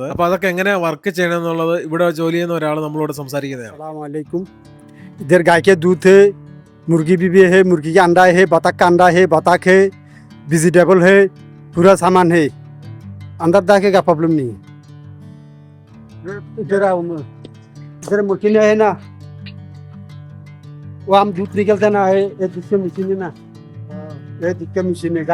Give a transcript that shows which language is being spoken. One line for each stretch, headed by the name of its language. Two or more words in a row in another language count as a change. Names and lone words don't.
Malayalam: അപ്പൊ അതൊക്കെ എങ്ങനെ വർക്ക് ചെയ്യണം എന്നുള്ളത് ഇവിടെ ജോലി ചെയ്യുന്ന ഒരാൾ നമ്മളോട് സംസാരിക്കുന്നതാണ്.
Hindi: अस्सलामुअलैकुम। इधर गाय के दूध है, मुर्गी भी है, मुर्गी का अंडा है, बतख का अंडा है, बतख है, वेजिटेबल है, पूरा सामान है। अंदर जाके का प्रॉब्लम नहीं है। इधर मशीन है ना, वो हम दूध निकलते ना है, ये दूध के मशीन है ना, ये दूध के मशीन है।